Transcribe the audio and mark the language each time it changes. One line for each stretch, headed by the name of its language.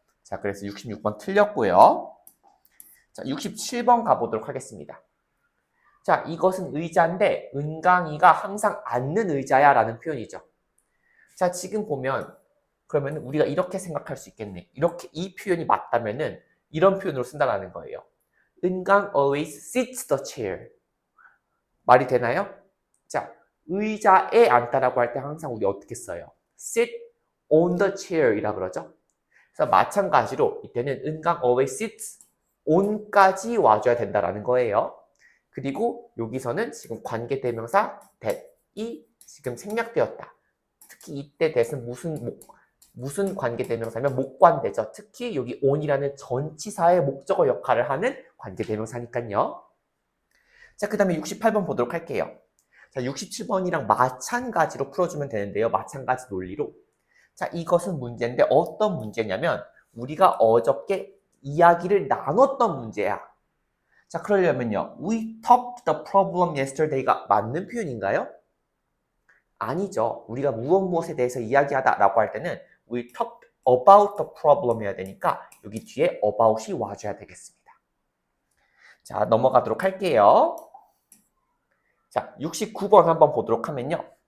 Korean: 자, 그래서 66번 틀렸고요. 자, 67번 가보도록 하겠습니다. 자, 이것은 의자인데 은강이가 항상 앉는 의자야 라는 표현이죠. 자, 지금 보면 그러면 우리가 이렇게 생각할 수 있겠네. 이렇게 이 표현이 맞다면은 이런 표현으로 쓴다는 거예요.
English: 은강 always sits the chair.
Korean: 말이 되나요? 자, 의자에 앉다라고 할 때 항상 우리 어떻게 써요?
English: sit on the chair
Korean: 이라 그러죠. 그래서 마찬가지로 이때는 은강
English: always sits on
Korean: 까지 와줘야 된다라는 거예요. 그리고 여기서는 지금 관계대명사 that이 지금 생략되었다. 특히 이때 that은 무슨 관계대명사면 목관대죠. 특히 여기 on이라는 전치사의 목적어 역할을 하는 관계대명사니까요. 자, 그 다음에 68번 보도록 할게요. 자, 67번이랑 마찬가지로 풀어주면 되는데요. 마찬가지 논리로. 자, 이것은 문제인데 어떤 문제냐면 우리가 어저께 이야기를 나눴던 문제야. 자, 그러려면요.
English: We talked the problem yesterday
Korean: 가 맞는 표현인가요? 아니죠. 우리가 무엇에 대해서 이야기하다 라고 할 때는
English: We talked about the problem
Korean: 해야 되니까 여기 뒤에 about이 와줘야 되겠습니다. 자, 넘어가도록 할게요. 자, 69번 한번 보도록 하면요.